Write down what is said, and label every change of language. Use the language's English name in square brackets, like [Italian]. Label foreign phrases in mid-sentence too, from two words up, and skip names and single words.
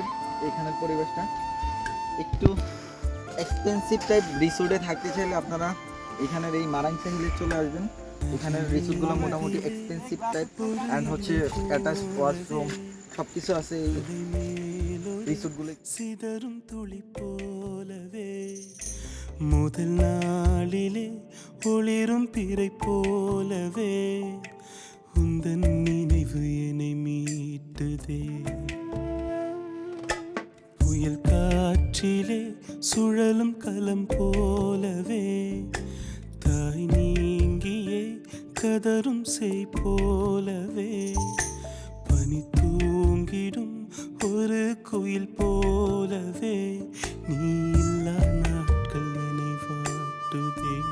[Bangla] এখানের পরিবেশটা একটু [English] expensive type [Bangla] রিসোর্টে থাকতে চাইলে আপনারা এখানের এই মারাংচা হিলে চলে আসবেন। এখানের রিসোর্টগুলো মোটামুটি [English] expensive type and [Bangla] হচ্ছে [English] attach washroom [Bangla] সব কিছু আছে এই রিসোর্টগুলো। [Tamil] சிதறும் துளி போலவே முதல் நாளிலே ஒளிரும் പിறை போலவே உந்தன் നിனைவு என்னை மீட்டுதே புயல் காற்றிலே சுழலும் கலம் போலவே தாய் நீங்கியே கதரும் செய் போலவே பனி தூங்கிடும் ஒரு குயில் போலவே நீ இல்லா நாட்கள் என்னை வாட்டுதே